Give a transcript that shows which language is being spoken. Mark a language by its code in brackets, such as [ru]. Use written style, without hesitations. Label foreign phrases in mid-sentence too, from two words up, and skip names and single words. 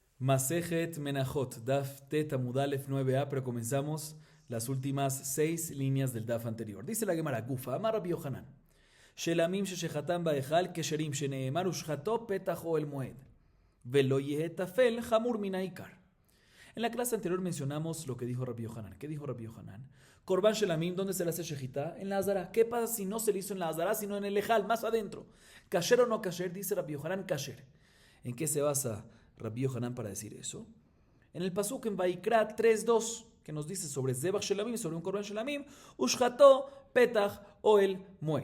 [es] Masejet Menachot, [he] דף ט עמוד א [es] 9a, pero comenzamos las últimas 6 líneas del Daf anterior. Dice la Gemara, [arc] גופא, אמר [es] Rabbi Yohanan, [he] שלמים ששחטן בהיכל כשרים שנאמר ושחטו פתח אהל מועד, ולא יהא טפל חמור מן העיקר. [es] En la clase anterior mencionamos lo que dijo Rabbi Yohanan. ¿Qué dijo Rabbi Yohanan? [he] קרבן שלמים, [es] ¿dónde se le hace shejitá? En la Azara. ¿Qué pasa si no se le hizo en la Azara, sino en el Ejal, más adentro? ¿Kasher o no kasher? Dice Rabbi Yohanan, kasher. ¿En qué se basa Rabbi Yohanan para decir eso? En el pasuk en Vaikra 3.2, que nos dice sobre [he] זבח שלמים, [es] sobre un [he] קרבן שלמים, ושחטו פתח אהל מועד.